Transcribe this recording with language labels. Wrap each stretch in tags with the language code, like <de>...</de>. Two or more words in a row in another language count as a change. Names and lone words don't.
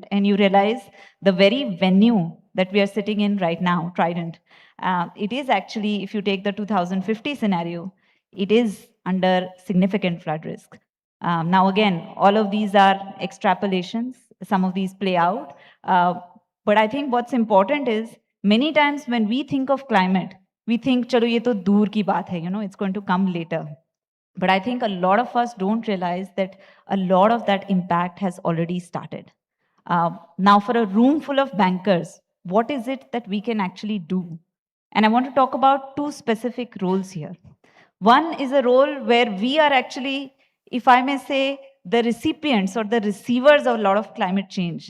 <en>And you realize the very venue that we are sitting in right now, Trident, it is actually, if you take the 2050 scenario, it is under significant flood risk. Now, again, all of these are extrapolations. Some of these play out. But I think what's important is many times when we think of climate, we think,</en> <hi>चलो, ये तो दूर की बात है,</hi> <en>it's going to come later. But I think a lot of us don't realize that a lot of that impact has already started. Now, for a room full of bankers, what is it that we can actually do? And I want to talk about two specific roles here. One is a role where we are actually, if I may say, the recipients or the receivers of a lot of climate change.</en>